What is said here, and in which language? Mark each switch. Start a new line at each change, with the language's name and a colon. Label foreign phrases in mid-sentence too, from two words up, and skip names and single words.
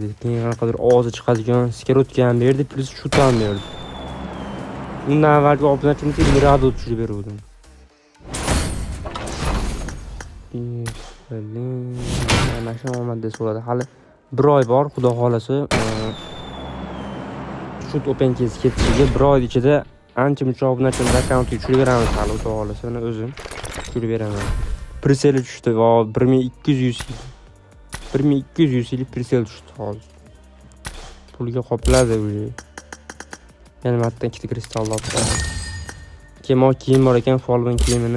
Uzbek: Keyin qanaqadir ovozi chiqadigan skrotka ham berdi, plus shut ham berdi. Undan avvalgi obunachimni Mirado tushirib beruvdim. Mana shu omadda bo'ladi. Hali 1 oy bor, xudo xolasa. Shut open case ketishiga 1 oy ichida ancha-muncha obunachimni akkauntga tushirib beramiz, hali xudo xolasa. Mana o'zim tushirib beraman. Priseli tushdi va 1200 UC. 1200 UC'li prisel tushdi hozir. Pulga qopladi o'zi. Yana matdan ikkita kristal olibdi. Kemo kiyim bor ekan, Falcon kiyimini.